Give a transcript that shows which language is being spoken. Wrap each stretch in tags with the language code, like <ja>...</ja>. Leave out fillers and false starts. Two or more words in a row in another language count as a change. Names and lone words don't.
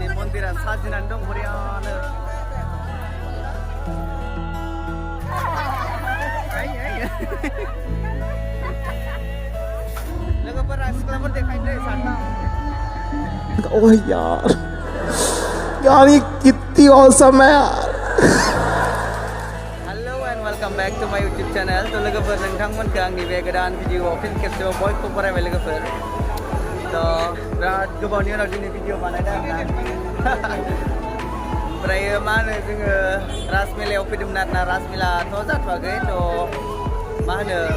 <brx>मन्दिरा साजिनानै दं बरियानो लोगोफोरा सिख्लाफोर देखायनोसै साथाम</brx> <hi>ओह यार यार ये कितनी औसम है यार</hi> <en>Hello and welcome back to my YouTube channel.</en> <brx>तो लोगोफोर नोंथांमोनखौ आंनि बे गोदान भिडिअआव फिन खेबसेबाव बयखौबो बरायबाय लोगोफोर तो बिराद गोबावनि उनाव दिनै भिडिअ बानायदों आरोना ओमफ्राय मा होनो जोङो राजमेलायाव फैदोंमोन आरोना राजमेलाथ' जाथ'वाखै तो मा होनो</brx>